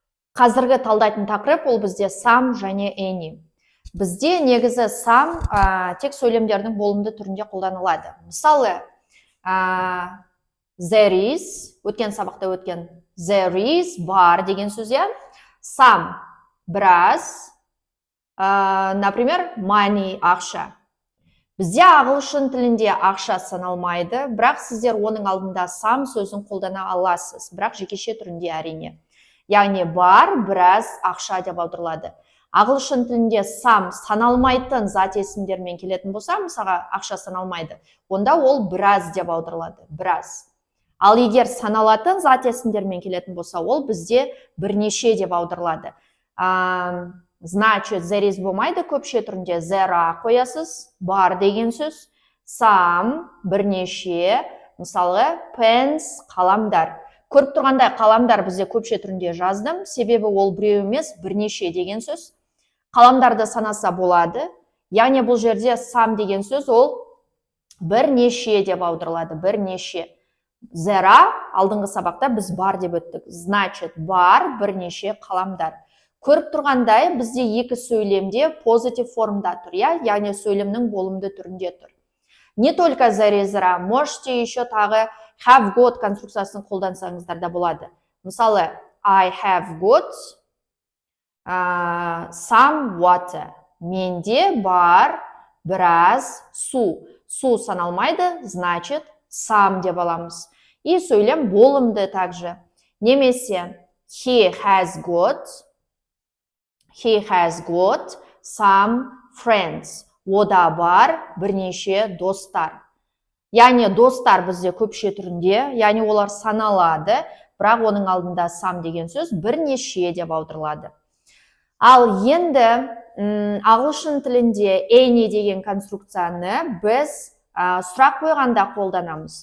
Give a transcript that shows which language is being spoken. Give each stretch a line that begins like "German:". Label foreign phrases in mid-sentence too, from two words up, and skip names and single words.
Kazakh: Қазіргі талдайтын тақырып ол бізде some және any. Бізде негізі some тек сөйлемдердің болымды түрінде қолданылады. Мысалы,
English: there is,
Kazakh: өткен сабақта өткен
English: there is,
Kazakh: бар деген сөз, some, біраз, например, money, ақша. Бізде ағылшын тілінде ақша саналмайды, бірақ сіздер оның алдында some сөзін қолдана аласыз, бірақ жекеше түрінде әрине. Яғни бар, біраз, ақша деп аударылады. Ағылшын тілінде some саналмайтын зат есімдермен келетін болса, мысалға ақша саналмайды, онда ол біраз деп аударылады, біраз. Ал егер саналатын зат есімдермен келетін болса, ол бізде бірнеше деп аударылады. Значит,
English: there is
Kazakh: болмайды, көпше түрінде there қоясыз, бар деген сөз, some, бірнеше, мысалы, pens, қаламдар. Көріп тұрғандай қаламдар бізде көпше түрінде жаздым, себебі ол біреу емес, бірнеше деген сөз. Қаламдарды санаса болады, яғни бұл жерде some деген сөз ол бірнеше деп аударылады, бірнеше. There алдыңғы сабақта біз бар деп өттік, значит, бар, бірнеше қаламдар. Көріп тұрғандай бізде екі сөйлемде позитив формда тұр, яғни сөйлемнің болымды түрінде тұр.
Russian: Не только
English: there is,
Russian: можете еще
Kazakh: тағы
English: have got
Kazakh: конструкциясын қолдансаңыздар да болады. Мысалы,
English: I have got some water.
Kazakh: Менде бар біраз су. Су саналмайды, значит, some деп аламыз. И сөйлем болымды также. Немесе
English: he has got some friends.
Kazakh: Ода бар бірнеше достар. Яғни достар бізде көпше түрінде, яғни олар саналады, бірақ оның алдында some деген сөз бірнеше деп аударылады. Ал енді ағылшын тілінде any деген конструкцияны біз сұрақ қойғанда қолданамыз.